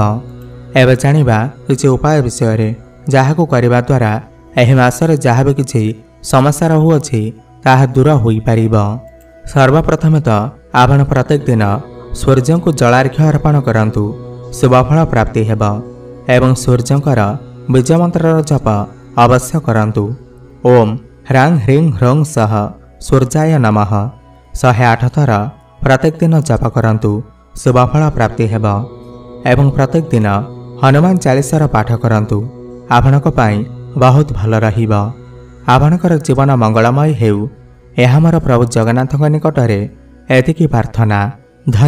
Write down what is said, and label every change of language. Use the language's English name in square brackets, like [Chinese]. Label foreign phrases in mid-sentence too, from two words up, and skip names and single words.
[Odia] ଏବେ ଜାଣିବା କିଛି ଉପାୟ ବିଷୟ ରେ ଯାହାକୁ କରିବା ଦ୍ୱାରା ଏହି ମାସରେ ଯାହା ଭି କିଛି ସମସ୍ୟା ରହୁଅଛି ତାହା ଦୂର ହୋଇ ପାରିବା। ସର୍ବପ୍ରଥମେ ତ ଆପଣ ପ୍ରତ୍ୟେକ ଦିନ ସୂର୍ଯ୍ୟ କୁ ଜଳାର୍ଘ୍ୟ ଅର୍ପଣ କରନ୍ତୁ ଶୁଭଫଳ ପ୍ରାପ୍ତି ହେବା ଏବଂ ସୂର୍ଯ୍ୟଙ୍କର ବୀଜ ମନ୍ତ୍ର ଜପ ଅବଶ୍ୟ କରନ୍ତୁ। [Sanskrit] ओम ह्रां ह्रीं ह्रौं सह सूर्याय नमः [Odia] 108 ଥର ପ୍ରତ୍ୟେକ ଦିନ ଜପ କରନ୍ତୁ ଶୁଭଫଳ ପ୍ରାପ୍ତି ହେବା ଏବଂ ପ୍ରତ୍ୟେକ ଦିନ ହନୁମାନ ଚାଳିଶାର ପାଠ କରନ୍ତୁ ଆପଣଙ୍କ ପାଇଁ ବହୁତ ଭଲ ରହିବା। ଆପଣଙ୍କର ଜୀବନ ମଙ୍ଗଳମୟ ହେଉ ଏହା ମୋର ପ୍ରଭୁ ଜଗନ୍ନାଥଙ୍କ ନିକଟରେ ଏତିକି ପ୍ରାର୍ଥନା।